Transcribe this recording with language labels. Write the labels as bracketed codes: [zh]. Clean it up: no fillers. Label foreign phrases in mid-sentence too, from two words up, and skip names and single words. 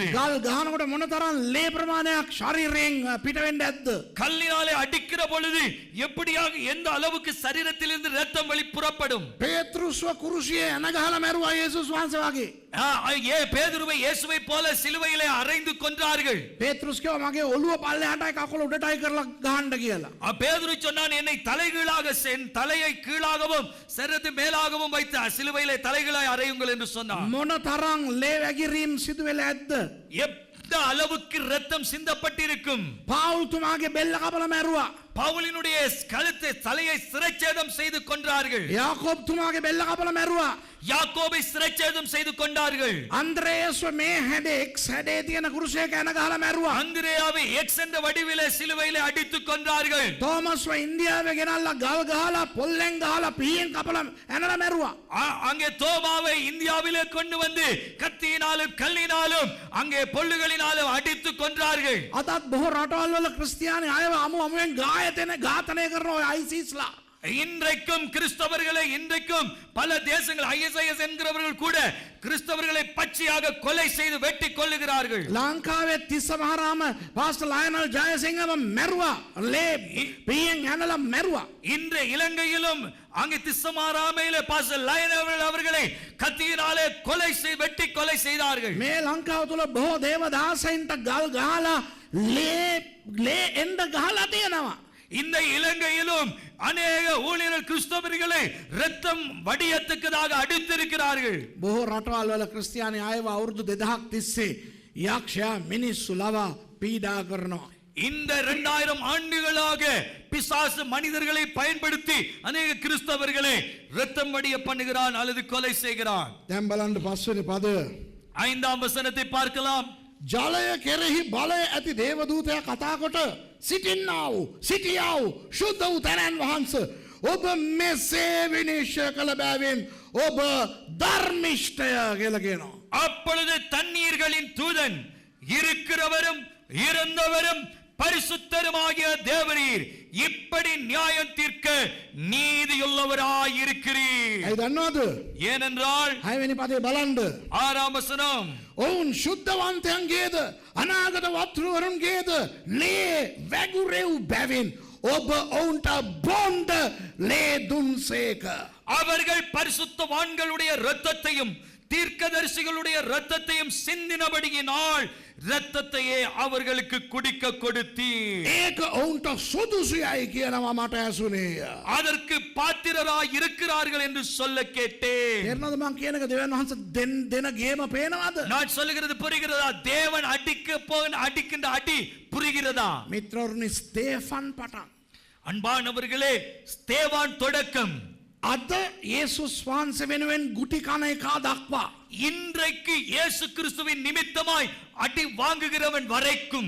[si] ගල් ගහනකොට මොනතරම් ලේ ප්‍රමාණයක් ශරීරයෙන් පිට වෙන්නේ නැද්ද? [ta] கல்லினாலே அடிக்கிற பொழுது எப்படியாக எந்த அளவுக்கு சரீரத்திலிருந்து இரத்தம் வெளி புறப்படும். [si] පේතෘස්ව කුරුසියේ එන ගහලා මැරුවා යේසුස් වහන්සේ වගේ. [ta] பேதுருவை இயேசுவை போல சிலுவையிலே அறைந்து கொன்றார்கள். [si] පේතෘස් කිව්වා මගේ ඔළුව පල්ලෙහාටයි කකුල උඩටයි කරලා ගහන්න කියලා. [ta] பேதுரு சொன்னான் என்னை தலைகீழாக தலையை கீழாகவும் சரீரத்தை மேலாகவும் வைத்து சிலுவையிலே தலைகீழாய் அறையுங்கள் என்று சொன்னான். [si] මොනතරම් ලේ වැගිරීම් සිදු වෙලා ඇද්ද? [ta] எந்த அளவுக்கு இரத்தம் சிந்தப்பட்டிருக்கும். [si] පාවුල් තුමාගේ බෙල්ල කපලා මැරුවා. [ta] பவுலினுடைய கழுத்தை தலையை சிறைச்சேதம் செய்து கொன்றார்கள். [si] යාකෝබ් තුමාගේ බෙල්ල කපලා මැරුවා. [ta] யாக்கோபை சிறைச்சேதம் செய்து கொண்டார்கள். [si] අන්ද්‍රේයස්ව මේ හැඩේ එක්ස් හැඩේ තියෙන කුරුසයක එන ගහලා මැරුවා. [ta] அந்திரேயாவை எக்ஸ் என்ற வடிவிலே சிலுவையிலே அடித்து கொன்றார்கள். [si] තෝමස්ව ඉන්දියාවේ ගෙනල්ලා ගල් ගහලා පොල්ලෙන් ගහලා පීයෙන් කපලා ඇනලා මැරුවා. [ta] அங்கே தோமாவை இந்தியாவிலே கொண்டு வந்து கத்தியினாலும் கல்லினாலும் அங்கே பொல்லுகளினாலும் அடித்து கொன்றார்கள். [si] අදත් බොහෝ රටවල් වල ක්‍රිස්තියානි අයව අමුවෙන් ඝාතනය කරන ඔය ISISලා [ta] இன்றைக்கும் கிறிஸ்தவர்களை இன்றைக்கும் பல தேசங்கள் ISIS என்கிறவர்கள் கூட கிறிஸ்தவர்களை பச்சையாக கொலை செய்து வெட்டி கொல்லுகிறார்கள். [si] ලංකාවේ තිස්ස මහරාම පාස්ටර් ලයනල් ජයසිංහව මැරුවා. ලේ පීයෙන් ඇනලා මැරුවා. [ta] இன்று இலங்கையிலும் அங்கே திஸ்ஸமாராமையிலே பாஸ்டர் லயனல் அவர்களை கத்தியினாலே கொலை செய்து வெட்டி கொலை செய்தார்கள். [si] මේ ලංකාව තුල බොහෝ දේවදාසයින්ට ගල් ගහලා ලේ එන්න ගහලා තියෙනවා. [ta] இந்த இலங்கையிலும் அநேக ஊழியர்கள் கிறிஸ்தவர்களை இரத்தம் வடியத்தக்கதாக அடித்திருக்கிறார்கள். [si] බොහෝ රටවල් වල ක්‍රිස්තියානි අයව අවුරුදු 2000ක් තිස්සේ යක්ෂයා මිනිස්සු ලවා පීඩා කරනවා. [ta] இந்த 2000 ஆண்டுகளாக பிசாசு மனிதர்களை பயன்படுத்தி அநேக கிறிஸ்தவர்களை இரத்தம் வடிய பண்ணுகிறான் அல்லது கொலை செய்கிறான். [si] දැන් බලන්න පස්වෙනි පදය. [ta] 5ஆம் வசனத்தை பார்க்கலாம். [si] ජලය කෙරෙහි බලය ඇති දේවදූතයා කතා කොට සිටියා වූ ශුද්ධ වූ තැනැන් වහන්සේ ඔබ මෙසේ විනිශ්චය කළ බැවින් ඔබ ධර්මිෂ්ඨය කියලා කියනවා. [ta] அப்பொழுது தண்ணீர்களின் தூதன் இருக்கிறவரும் இருந்தவரும் பரிசுத்தருமாகிய தேவரீர் இப்படி நியாயம் தீர்க்க நீதியுள்ளவராய் இருக்கிறீர். [si] ඇයි දන්නවද? [ta] ஏனென்றால் [si] 6වෙනි පදේ බලන්න. [ta] 6ஆம் வசனம் [si] ඔවුන් ශුද්ධවන්තයන්ගේද අනාගත වතුරුවරුන්ගේද ලේ වැගුරෙව් බැවින් ඔබ ඔවුන්ට බොණ්ඩ ලේ දුන්සේක. [ta] அவர்கள் பரிசுத்தவான்களுடைய இரத்தத்தையும் தீர்க்கதரிசிகளுடைய இரத்தத்தையும் சிந்தினபடியினால் இரத்தத்தையே அவர்களுக்கு குடிக்க கொடுத்தீர். [si] ඒක ඔවුන්ට සුදුසුයයි කියනවා මට ඇසුනේ. [ta] அதற்கு பாத்திரராய் இருக்கிறார்கள் என்று சொல்ல கேட்டேன். [si] තේරෙනවද මං කියන එක දෙවියන් වහන්සේ දෙන ගේම පේනවද? [ta] நான் சொல்லுகிறது புரிகிறதா? தேவன் அடிக்கின்ற அடி புரிகிறதா? [si] මිත්‍රවරුනි ස්තේෆන් පටන් [ta] அன்பானவர்களே, ஸ்தேவான் தொடக்கம் [si] අද යේසුස් වහන්සේ වෙනුවෙන් ගුටි කන එකා දක්වා [ta] இன்றைக்கு இயேசு கிறிஸ்துவின் நிமித்தமாய் அடி வாங்குகிறவன் வரைக்கும்